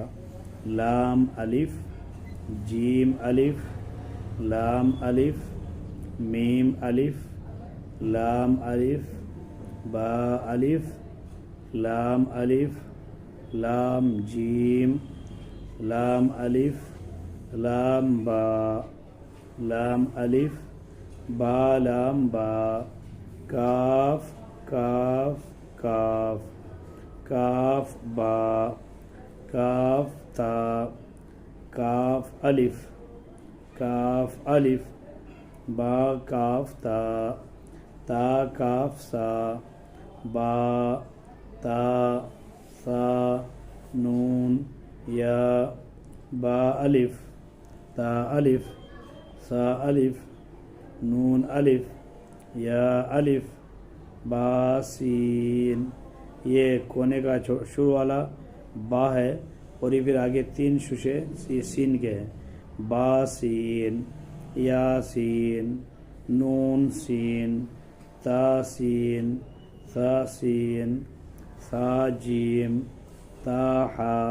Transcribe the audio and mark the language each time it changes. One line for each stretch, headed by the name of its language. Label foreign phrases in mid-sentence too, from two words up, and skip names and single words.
Urdu: لام الف، جیم الف، لام الف، میم الف، لام الف، با الف، لام الف، لام جیم، لام الف، لام با، لام الف، با لام با، کاف کاف کاف، کاف با، کاف تا، کاف الف، کاف الف، با کاف تا، تا کاف سا، با تا سا نون یا، با الف، تا الف، سا الف، نون الف، یا الف، با سین۔ یہ کونے کا شروع والا با ہے، اور یہ پھر آگے 3 شوشے یہ سین کے ہیں، با سین، یا سین، نون سین، تا سین، سا سین، سا جیم، تا حا۔